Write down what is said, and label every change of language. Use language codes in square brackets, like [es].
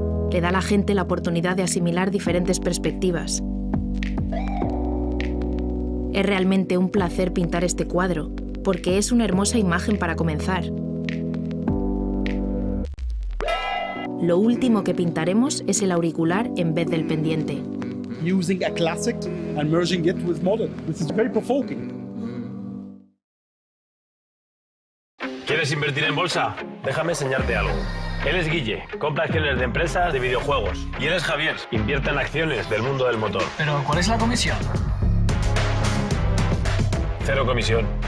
[es] Le da a la gente la oportunidad de asimilar diferentes perspectivas. Es realmente un placer pintar este cuadro, porque es una hermosa imagen para comenzar. Lo último que pintaremos es el auricular en vez del pendiente. [en] Using a classic and merging it with modern. This is very provoking. [es] ¿Quieres invertir en bolsa? Déjame enseñarte algo. Él es Guille, compra acciones de empresas de videojuegos. Y él es Javier, invierte en acciones del mundo del motor. ¿Pero cuál es la comisión? Cero comisión.